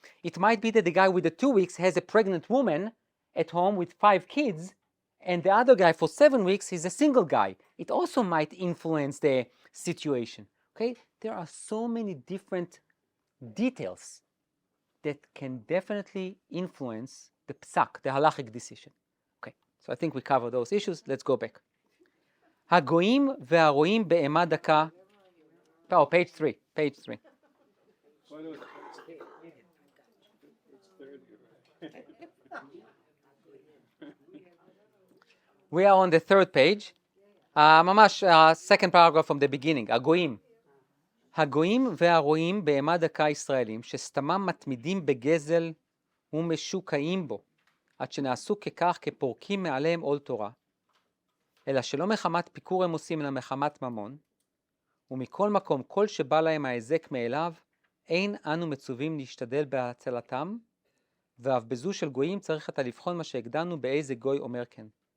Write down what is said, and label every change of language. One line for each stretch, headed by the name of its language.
English: It might be that the guy with the 2 weeks has a pregnant woman at home with 5 kids, and the other guy for 7 weeks is a single guy. It also might influence the situation. Okay? There are so many different details that can definitely influence the psak, the halachic decision. Okay, so I think we covered those issues. Let's go back.
Hebrew: הגויים והרועים באימה דקה.
English: Oh, page 3. We are on the 3rd page. ממש, second paragraph from the beginning.
Hebrew: הגויים והרועים באימה דקה ישראלים, שסתמם מתמידים בגזל ומשוקעים בו, עד שנעשו ככך כפורקים מעליהם עול תורה, אלא שלא מחמת פיקור הם עושים, אלא מחמת ממון, ומכל מקום, כל שבא להם ההיזק מאליו, אין אנו מצווים להשתדל בהצלתם, ואף בזו של גויים צריך אתה לבחון מה שהגדרנו באיזה גוי אומר כן.